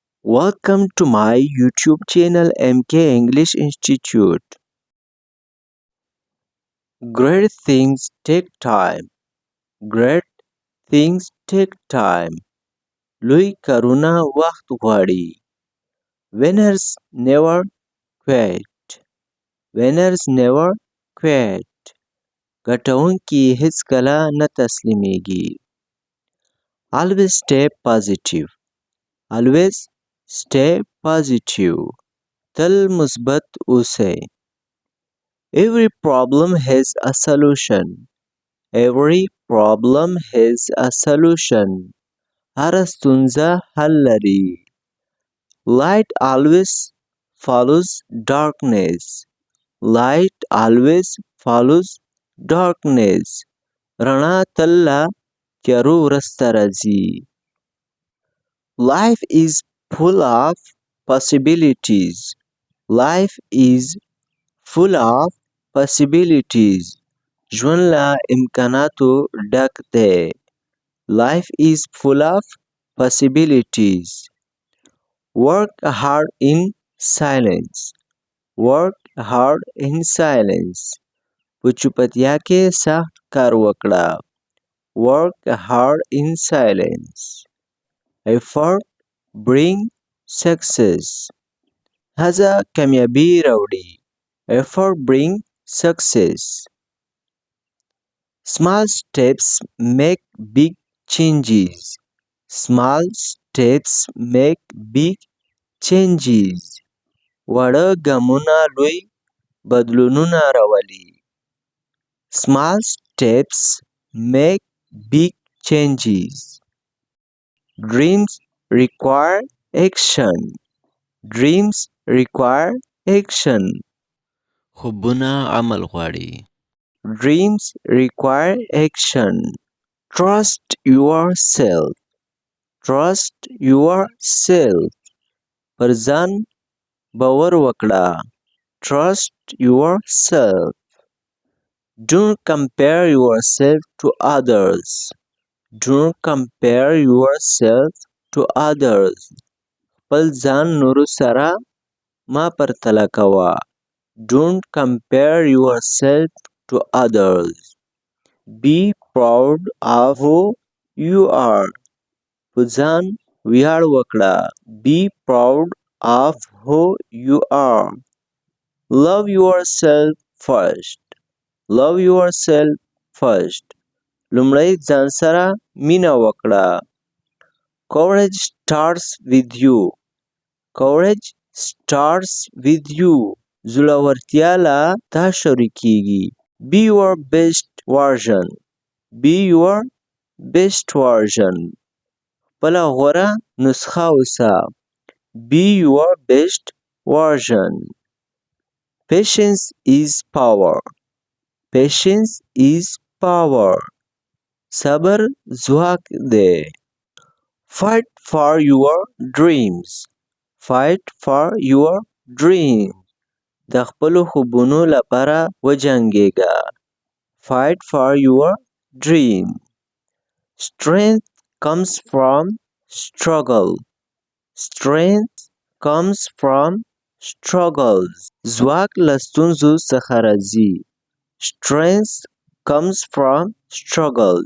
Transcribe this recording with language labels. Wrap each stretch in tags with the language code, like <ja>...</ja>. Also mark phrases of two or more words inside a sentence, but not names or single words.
<en>Welcome to my YouTube channel MK English Institute. Great things take time. Great things take time.</en> <ps>لوی کارونه وخت غواړي.</ps> <en>Winners never quit. Winners never quit.</en> <ps>ګټونکي هیڅکله نه تسلیمیږي.</ps> <en>Always stay positive. Always stay positive.</en> <ps>تل مثبت اوسئ.</ps> <en>Every problem has a solution. Every problem has a solution.</en> <ps>هر ستونزه حل لري.</ps> <en>Light always follows darkness. Light always follows darkness.</en> <ps>رڼا تل له تیارو وروسته راځي.</ps> <en>Life is full of possibilities. Life is full of possibilities.</en> <ps>ژوند له امکاناتو ډک دی.</ps> <en>Life is full of possibilities. Work hard in silence. Work hard in silence.</en> <ps>په چوپتیا کې سخت کار وکړه.</ps> <en>Work hard in silence. Effort bring success.</en> <ps>هڅه کامیابي راوړي.</ps> <en>Effort bring success. Small steps make big changes. Small steps make big changes.</en> <ps>وړه ګامونه لوی بدلونونه راولي.</ps> <en>Small steps make big changes. Dreams require action. Dreams require action.</en> <ps>خوبونه عمل غواړي.</ps> <en>Dreams require action. Trust yourself. Trust yourself.</en> <ps>پر ځان باور وکړه.</ps> <en>Trust yourself. Don't compare yourself to others. Don't compare yourself to others.</en> <ps>خپل ځان نورو سره ما پرتله کوه.</ps> <en>Don't compare yourself to others. Be proud of who you are.</en> <ps>په ځان ویاړ وکړه.</ps> <en>Be proud of who you are. Love yourself first. Love yourself first.</en> <ps>لومړی ځان سره مینه وکړه.</ps> <en>Courage starts with you. Courage starts with you.</en> <ps>زړورتیا له تا شروع کیږي.</ps> <en>Be your best version. Be your best version.</en> <ps>خپله غوره نسخه اوسه.</ps> <en>Be your best version. Patience is power. Patience is power.</en> <ps>صبر ځواک دی.</ps> <en>Fight for your dreams. Fight for your dreams.</en> <ps>د خپلو خوبونو لپاره وجنګېږه.</ps> <en>Fight for your dream. Strength comes from struggle. Strength comes from struggles.</en> <ps>ځواک له ستونزو څخه راځي.</ps> <en>Strength comes from struggles.</en>